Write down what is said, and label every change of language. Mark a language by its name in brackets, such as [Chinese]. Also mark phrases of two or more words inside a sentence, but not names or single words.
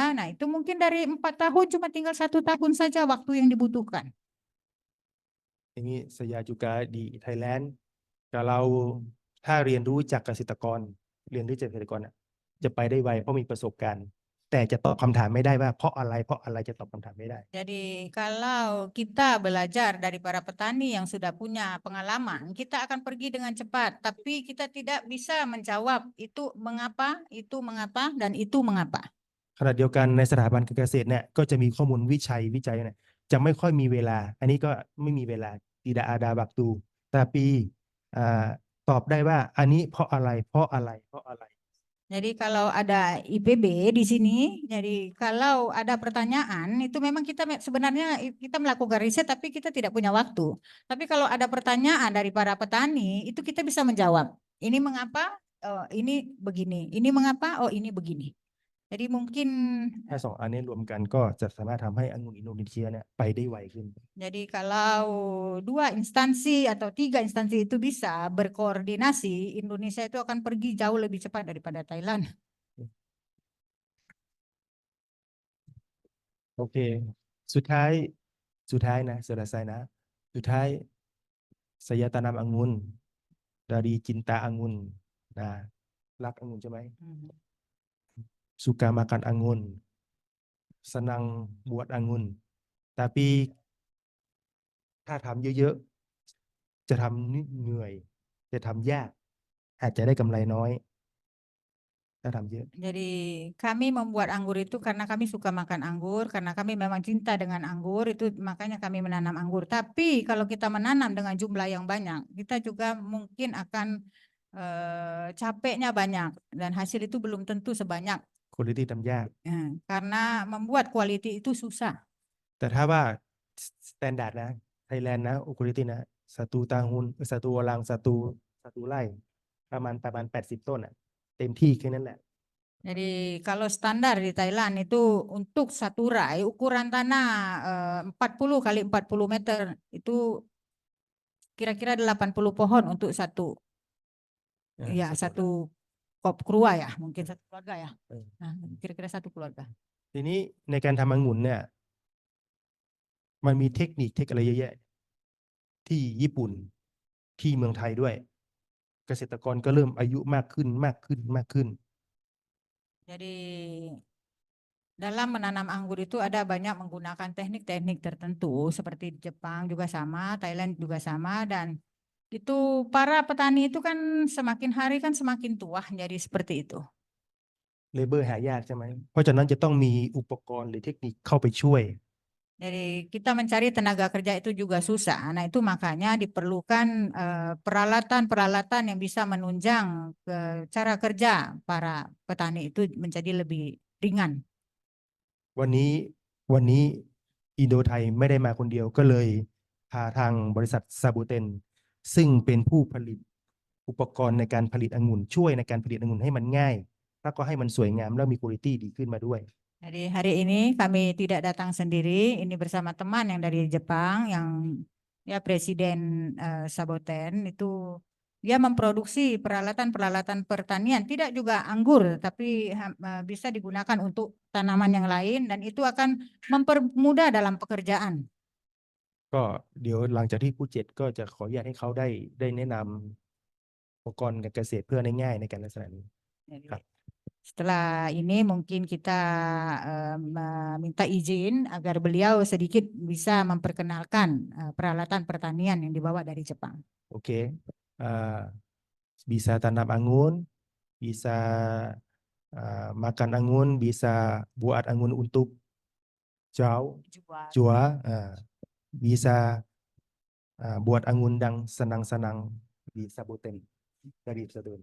[Indonesian] Nah itu mungkin dari 4 tahun cuma tinggal 1 tahun saja waktu yang dibutuhkan. Ini saya juga di Thailand kalau [Thai] ถ้าเรียนรู้จากเกษตรกรเรียนรู้จากเกษตรกรจะไปได้ไวเพราะมีประสบการณ์ แต่จะตอบคำถามไม่ได้ว่าเพราะอะไรจะตอบคำถามไม่ได้ [Indonesian] Jadi kalau kita belajar dari para petani yang sudah punya pengalaman, kita akan pergi dengan cepat, tapi kita tidak bisa menjawab itu mengapa, dan itu mengapa. [Thai] ขณะเดียวกันในสถาบันการเกษตรเนี่ยก็จะมีข้อมูลวิจัยเนี่ยจะไม่ค่อยมีเวลา อันนี้ก็ไม่มีเวลา [Indonesian] tidak ada waktu tapi [Thai] ตอบได้ว่าอันนี้เพราะอะไร [Indonesian] Jadi kalau ada IPB di sini, jadi kalau ada pertanyaan itu memang kita sebenarnya kita melakukan riset tapi kita tidak punya waktu. Tapi kalau ada pertanyaan dari para petani itu kita bisa menjawab. Ini mengapa? Oh, ini begini. Ini mengapa? Oh, ini begini. Jadi mungkin [Thai] แค่2 อันนี้รวมกันก็จะสามารถทำให้องุ่นอินโดนีเซียเนี่ยไปได้ไวขึ้น [Indonesian] jadi kalau 2 instansi atau 3 instansi itu bisa berkoordinasi, Indonesia itu akan pergi jauh lebih cepat daripada Thailand. [Thai] โอเค สุดท้ายนะselesaiนะสุดท้าย saya [Indonesian] tanam anggun dari cinta anggun [Thai] นะรักองุ่นใช่ไหม [Indonesian] suka makan anggun senang buat anggun tapi [Thai] ถ้าทำเยอะๆจะทำเหนื่อยจะทำยากอาจจะได้กำไรน้อยถ้าทำเยอะ [Indonesian] Jadi kami membuat anggur itu karena kami suka makan anggur, karena kami memang cinta dengan anggur, itu makanya kami menanam anggur. Tapi kalau kita menanam dengan jumlah yang banyak, kita juga mungkin akan capeknya banyak dan hasil itu belum tentu sebanyak. [Thai] quality ทำยาก [Indonesian] Karena membuat quality itu susah. [Thai] แต่ถ้าว่า standard นะ Thailand นะ quality นะ [Indonesian] satu tahun satu orang satu [Thai] ไร่ประมาณ80 ต้นอ่ะเต็มที่แค่นั้นแหละ [Indonesian] Jadi kalau standar di Thailand itu untuk 1 rai ukuran tanah 40 kali 40 meter itu kira-kira 80 pohon untuk satu [Thai] ครอบครัว [Indonesian] ya, mungkin 1 keluarga ya. Nah, kira-kira 1 keluarga. [Thai] ทีนี้ในการทำองุ่นเนี่ยมันมีเทคนิคอะไรเยอะแยะที่ญี่ปุ่นที่เมืองไทยด้วย เกษตรกรก็เริ่มอายุมากขึ้น [Indonesian] Jadi dalam menanam anggur itu ada banyak menggunakan teknik-teknik tertentu seperti di Jepang juga sama, Thailand juga sama, dan itu para petani itu kan semakin hari kan semakin tua, jadi seperti itu. [Thai] เลเบอร์หายากใช่ไหมเพราะฉะนั้นจะต้องมีอุปกรณ์หรือเทคนิคเข้าไปช่วย [Indonesian] Jadi kita mencari tenaga kerja itu juga susah. Nah itu makanya diperlukan peralatan-peralatan yang bisa menunjang cara kerja para petani itu menjadi lebih ringan. [Thai] วันนี้วันนี้อินโดไทยไม่ได้มาคนเดียวก็เลยพาทางบริษัทซาบูเทนซึ่งเป็นผู้ผลิตอุปกรณ์ในการผลิตองุ่นช่วยในการผลิตองุ่นให้มันง่ายแล้วก็ให้มันสวยงามแล้วมีคุณภาพดีขึ้นมาด้วย [Indonesian] Jadi hari ini kami tidak datang sendiri, ini bersama teman yang dari Jepang, yang ya Presiden Saboten itu dia memproduksi peralatan-peralatan pertanian, tidak juga anggur, tapi bisa digunakan untuk tanaman yang lain dan itu akan mempermudah dalam pekerjaan. [Thai] ก็เดี๋ยวหลังจากที่ผู้เจ็ดก็จะขออนุญาตให้เขาได้แนะนำอุปกรณ์การเกษตรเพื่อให้ง่ายในการลักษณะนี้ [Indonesian] Jadi, Kak. setelah ini mungkin kita meminta izin agar beliau sedikit bisa memperkenalkan peralatan pertanian yang dibawa dari Jepang. โอเค bisa tanam anggun bisa makan anggun bisa buat anggun untuk jual bisa buat anggun dan senang-senang di Saboten dari Saboten.